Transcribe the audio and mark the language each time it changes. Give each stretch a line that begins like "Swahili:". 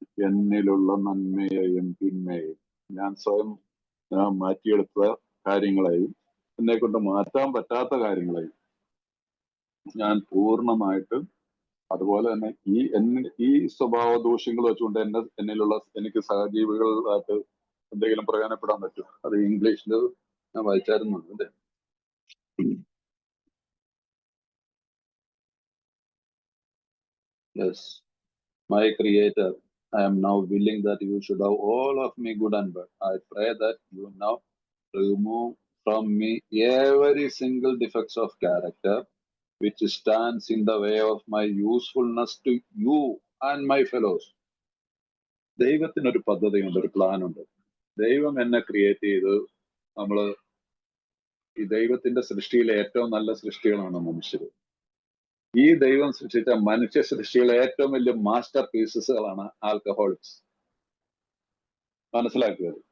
Malayalam: എന്നിലുള്ള നന്മയെയും തിന്മയെയും ഞാൻ സ്വയം മാറ്റിയെടുത്ത കാര്യങ്ങളെയും എന്നെ കൊണ്ട് മാറ്റാൻ പറ്റാത്ത കാര്യങ്ങളെയും ഞാൻ പൂർണ്ണമായിട്ടും, അതുപോലെ തന്നെ ഈ സ്വഭാവ ദൂഷ്യങ്ങൾ വെച്ചുകൊണ്ട് എന്നിലുള്ള എനിക്ക് സഹജീവികളായിട്ട് എന്തെങ്കിലും പ്രയോജനപ്പെടാൻ പറ്റും. അത് ഇംഗ്ലീഷിൽ ഞാൻ വായിച്ചായിരുന്നു.
English: അതെ, yes, my creator, I am now willing that you should have all of me good and bad. I pray that you now remove from me every single defects of character which stands in the way of my usefulness to you and my fellows.
Malayalam: ദൈവത്തിനൊരു പദ്ധതിയുണ്ട്, ഒരു plan ഉണ്ട്. ദൈവം എന്നെ create ചെയ്ത്, നമ്മള് ഈ ദൈവത്തിന്റെ സൃഷ്ടിയിലെ ഏറ്റവും നല്ല സൃഷ്ടികളാണ് മനുഷ്യർ. ഈ ദൈവം സൃഷ്ടിച്ച മനുഷ്യ സൃഷ്ടിയിലെ ഏറ്റവും വലിയ മാസ്റ്റർ പീസസുകളാണ് ആൽക്കഹോളിക്സ്. മനസ്സിലാക്കുക.